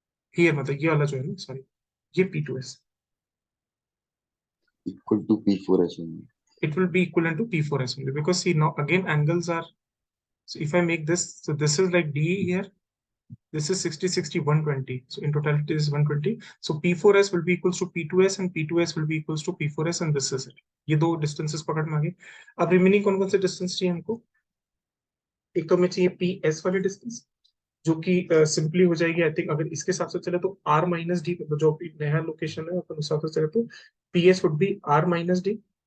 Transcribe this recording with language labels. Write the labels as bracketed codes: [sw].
[hi] Here, मतलब ये वाला जो है ना, sorry, ये P2s. [en] Equal to P4s only. It will be equivalent to P4s only because see now again angles are, so if I make this, so this is like D here, this is 60, 60, 120. So in totality is 120. So P4s will be equals to P2s and P2s will be equals to P4s and this is it. [hi] ये दो distances पकड़ में आ गए. अब remaining कौन कौन से distance चाहिए हमको? एक तो हमें चाहिए PS वाली डिस्टेंस जो कि सिंपली हो जाएगी, [en] I think [hi] अगर इसके हिसाब से चले तो R माइनस डी, जो नया लोकेशन है अपन उस हिसाब से चले तो [en] PS would be R minus D.